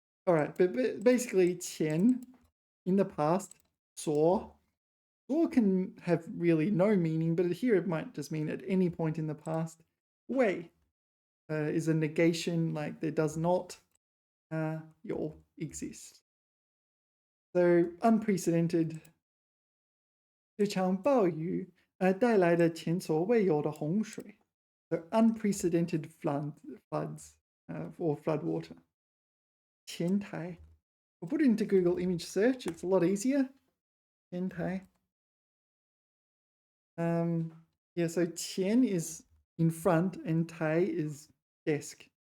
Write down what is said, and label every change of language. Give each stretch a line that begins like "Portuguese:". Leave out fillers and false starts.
English: All right, but basically 前 in the past, 所 can have really no meaning, but here it might just mean at any point in the past. 未 is a negation, like there does not 有 exist. So unprecedented.
Chinese: 这场暴雨带来了前所未有的洪水.
English: So unprecedented floods or flood water.
Chinese: 前台.
English: We'll put it into Google image search. It's a lot easier. 前台. Yeah, so 前 is in front and 台 is desk.